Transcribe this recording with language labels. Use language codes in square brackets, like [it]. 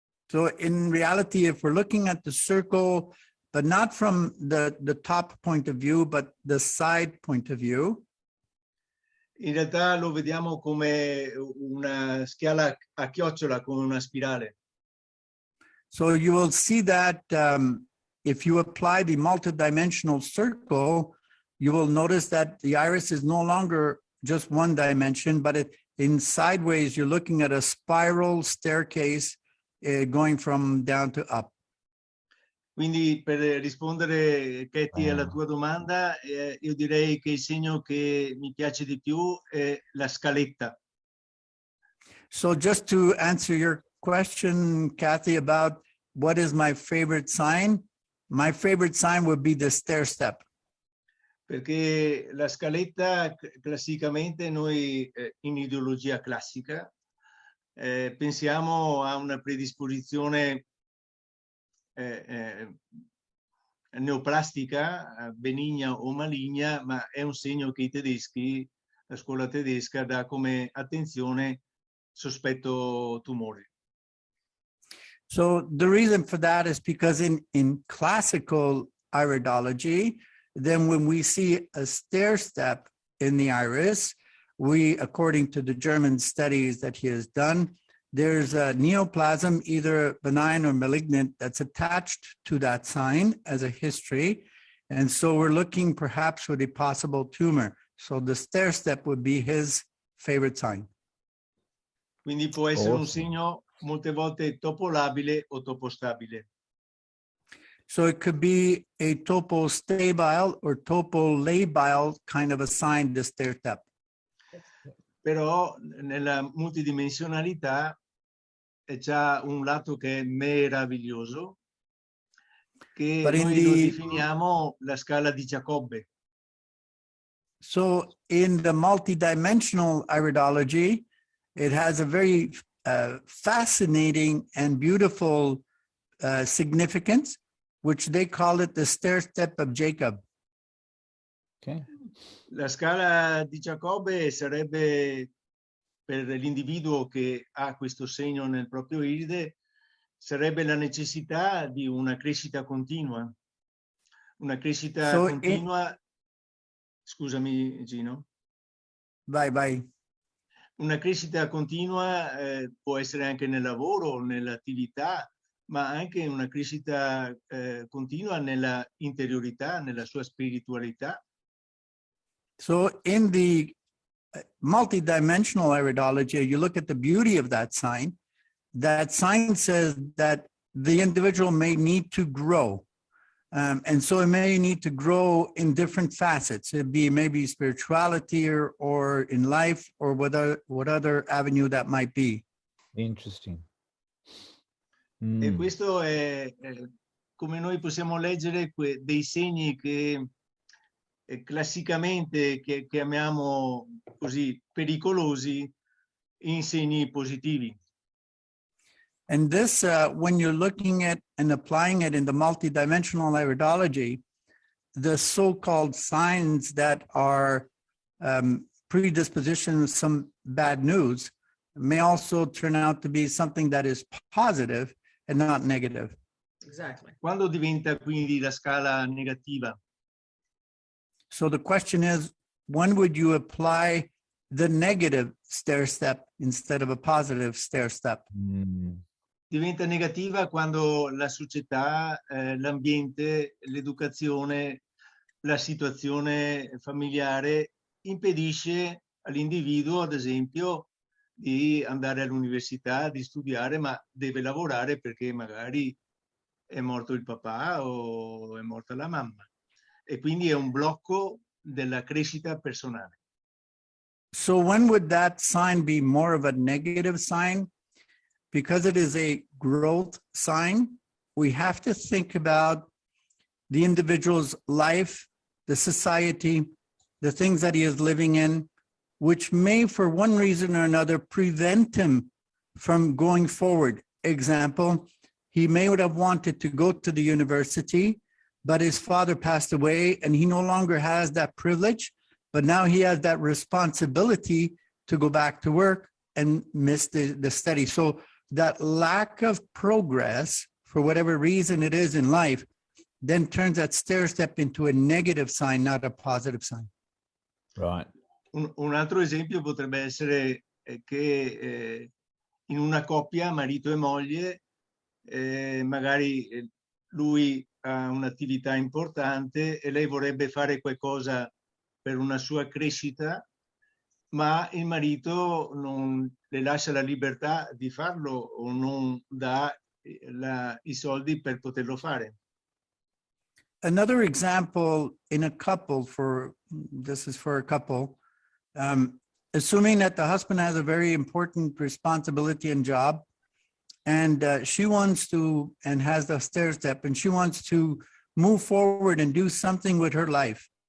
[en] So in reality, if we're looking at the circle, but not from the top point of view, but the side point of view. [it] In realtà lo vediamo come una scala a chiocciola, come una spirale. [en] So you will see that if you apply the multidimensional circle, you will notice that the iris is no longer just one dimension, but in sideways, you're looking at a spiral staircase going from down to up. [it] Quindi per rispondere, Katie, alla tua domanda, io direi che il segno che mi piace di più è la scaletta. [en] So just to answer your question, Kathy, about what is my favorite sign would be the stair step. [it] Perché la scaletta, classicamente, noi in ideologia classica pensiamo a una predisposizione neoplastica, benigna o maligna, ma è un segno che i tedeschi, la scuola tedesca, dà come attenzione sospetto tumore. [en] So the reason for that is because in classical iridology, then when we see a stair step in the iris, we, according to the German studies that he has done, there's a neoplasm, either benign or malignant, that's attached to that sign as a history. And so we're looking perhaps for the possible tumor. So the stair step would be his favorite sign. [it] Quindi può essere un [en] Awesome. [it] segno molte volte topolabile o topostabile. [en] So it could be a topostable or topolabile kind of a sign, the stair step. [it] Però nella multidimensionalità c'è un lato che è meraviglioso, che [en] But in [it] noi lo [en] the- [it] definiamo la scala di Giacobbe. [en] So in the multidimensional iridology, it has a very fascinating and beautiful significance, which they call it the stair step of Jacob. Okay. [it] La scala di Giacobbe sarebbe, per l'individuo che ha questo segno nel proprio iride, sarebbe la necessità di una crescita continua. Una crescita [en] So [it] continua. Scusami, Gino. [en] Bye. [it] Una crescita continua può essere anche nel lavoro, nell'attività, ma anche una crescita continua nella interiorità, nella sua spiritualità. [en] So in the multidimensional iridology, you look at the beauty of that sign says that the individual may need to grow. And so it may need to grow in different facets. It'd be maybe spirituality or in life or what other avenue that might be. Interesting. [it] E questo è come noi possiamo leggere dei segni che classicamente che chiamiamo così pericolosi in segni positivi. [en] And this, when you're looking at and applying it in the multidimensional iridology, the so-called signs that are predispositions, some bad news, may also turn out to be something that is positive and not negative. Exactly. [it] Quando diventa quindi la scala negativa? [en] So the question is, when would you apply the negative stair step instead of a positive stair step? [it] Diventa negativa quando la società, l'ambiente, l'educazione, la situazione familiare impedisce all'individuo, ad esempio, di andare all'università, di studiare, ma deve lavorare perché magari è morto il papà o è morta la mamma. E quindi è un blocco della crescita personale. [en] So when would that sign be more of a negative sign? Because it is a growth sign, we have to think about the individual's life, the society, the things that he is living in, which may, for one reason or another, prevent him from going forward. Example, he may would have wanted to go to the university, but his father passed away and he no longer has that privilege, but now he has that responsibility to go back to work and miss the study. So that lack of progress, for whatever reason it is in life, then turns that stair step into a negative sign, not a positive sign. Right. [it] Un altro esempio potrebbe essere che in una coppia, marito e moglie, magari lui ha un'attività importante e lei vorrebbe fare qualcosa per una sua crescita, ma il marito non le lascia la libertà di farlo o non dà i soldi per poterlo fare. [en] Another example in a couple, this is for a couple, assuming that the husband has a very important responsibility and job, and she wants to, and has the stair step, and she wants to move forward and do something with her life.